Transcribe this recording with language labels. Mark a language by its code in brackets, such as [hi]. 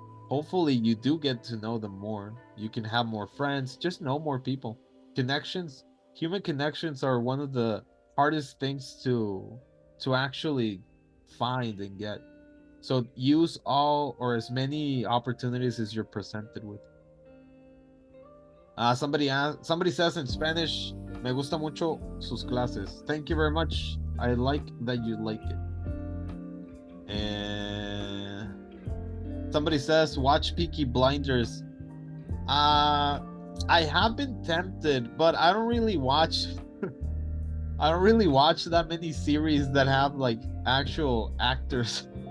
[en] Hopefully you do get to know them more. You can have more friends, just know more people. Connections, human connections are one of the hardest things to actually find and get. So use all or as many opportunities as you're presented with. Somebody says in Spanish, [es] me gusta mucho sus clases. [en] Thank you very much. I like that you like it. And somebody says, watch Peaky Blinders. I have been tempted, but I don't really watch I don't really watch that many series that have like actual actors.